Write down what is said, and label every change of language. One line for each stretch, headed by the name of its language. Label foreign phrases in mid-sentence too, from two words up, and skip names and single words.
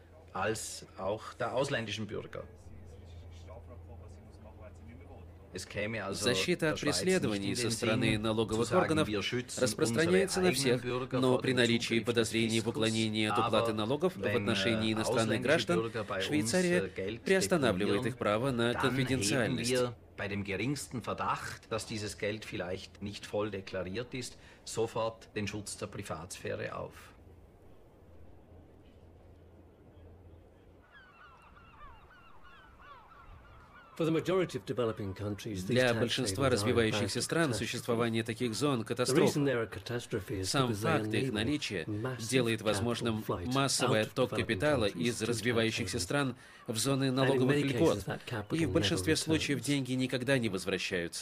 Russian: Защита от преследований со стороны налоговых органов распространяется на всех, но при наличии подозрений в уклонении от уплаты налогов в отношении иностранных граждан Швейцария приостанавливает их право на конфиденциальность.
German: Bei dem geringsten Verdacht, dass dieses Geld vielleicht nicht voll deklariert ist, sofort den Schutz der Privatsphäre auf.
Russian: Для большинства развивающихся стран существование таких зон – катастрофа. Сам факт их наличия делает возможным массовый отток капитала из развивающихся стран в зоны налоговых льгот, и в большинстве случаев деньги никогда не возвращаются.